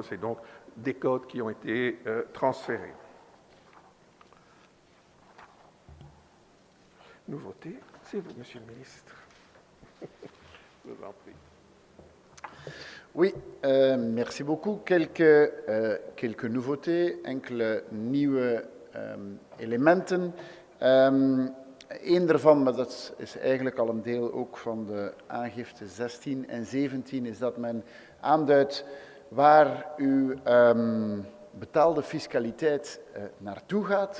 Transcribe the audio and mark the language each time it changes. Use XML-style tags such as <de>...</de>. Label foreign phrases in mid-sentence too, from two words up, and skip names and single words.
<fr>C'est donc des codes qui ont été transférés. Nouveauté, c'est vous, Monsieur le Ministre. Je vous en prie. Oui, merci beaucoup. Quelques nouveautés,</fr> <nl>enkele nieuwe elementen. Eén daarvan, maar dat is eigenlijk al een deel ook van de aangifte 16 en 17, is dat men aanduidt waar uw betaalde fiscaliteit naartoe gaat.</nl>